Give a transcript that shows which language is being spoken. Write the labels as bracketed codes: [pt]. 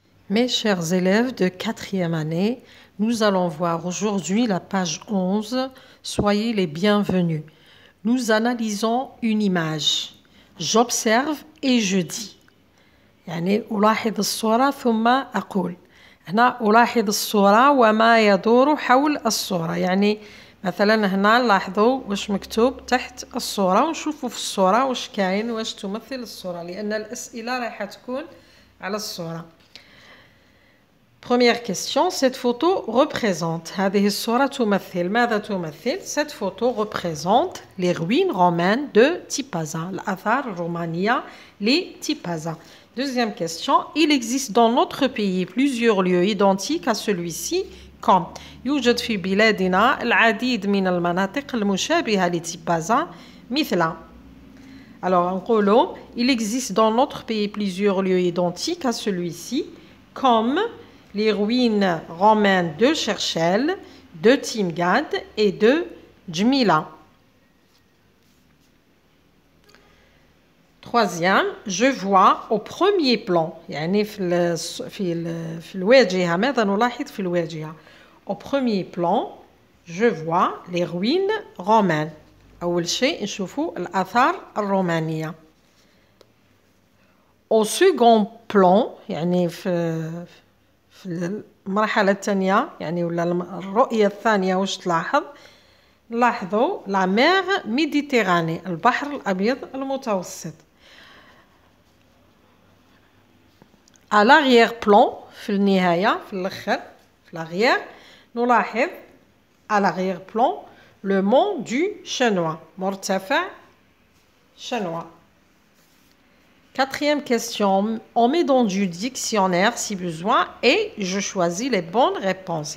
[fr] Mes chers élèves de 4e année, nous allons voir aujourd'hui la page 11. Soyez les bienvenus. Nous analysons une image. J'observe et je dis. [ar] يعني ألاحظ الصورة ثم أقول. هنا ألاحظ الصورة وما يدور حول الصورة. يعني مثلا هنا لاحظوا واش مكتوب تحت الصورة ونشوفوا في الصورة واش كاين واش تمثل الصورة لأن الأسئلة راح تكون على الصورة. [fr] Première question, cette photo représente. [ar] هذه الصورة تمثل. ماذا تمثل؟ [fr] Cette photo représente les ruines romaines de Tipaza, l'Athar Romania, les Tipaza. Deuxième question, il existe dans notre pays plusieurs lieux identiques à celui-ci comme [ar] يوجد في بلادنا العديد من المناطق المشابهة لتيبازا مثل. [fr] Alors, [ar] نقولوا, [fr] il existe dans notre pays plusieurs lieux identiques à celui-ci comme les ruines romaines de Cherchel, de Timgad et de Djmila. Troisième, je vois au premier plan, [ar] يعني في الواجهة ماذا نلاحظ في الواجهة. [fr] Au premier plan, je vois les ruines romaines. [ar] أول شيء نشوفوا الآثار الرومانية. [fr] Au second plan, [ar] يعني في المرحلة الثانية يعني ولا الرؤية الثانية واش تلاحظ نلاحظوا لا مير ميديتيراني البحر الأبيض المتوسط. [fr] à l'arrière-plan [ar] في النهاية في الآخر في [fr] l'arrière [ar] نلاحظ [fr] à l'arrière-plan le mont du Chenois [ar] مرتفع [fr] Chenois. Quatrième question, on met dans du dictionnaire si besoin et je choisis les bonnes réponses.